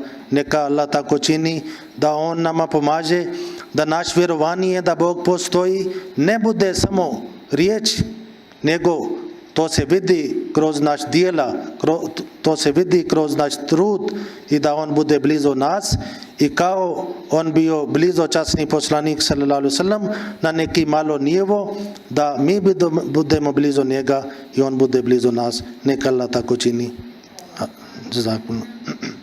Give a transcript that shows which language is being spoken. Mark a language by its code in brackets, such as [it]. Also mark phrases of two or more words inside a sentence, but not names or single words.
[bs] Neka Allah tako čini, da on nama pomaže, da naš vjerovanje da Bog postoji ne bude samo riječ, nego to se vidi kroz naš djela, to se vidi kroz naš trud i da on bude blizu nas. I kao on bio blizu časni poslanik [ar] صلى الله عليه وسلم [bs] na neki malo nivo, da mi budemo blizu njega i on bude blizu nas. Neka Allah tako čini. Jazakumullah.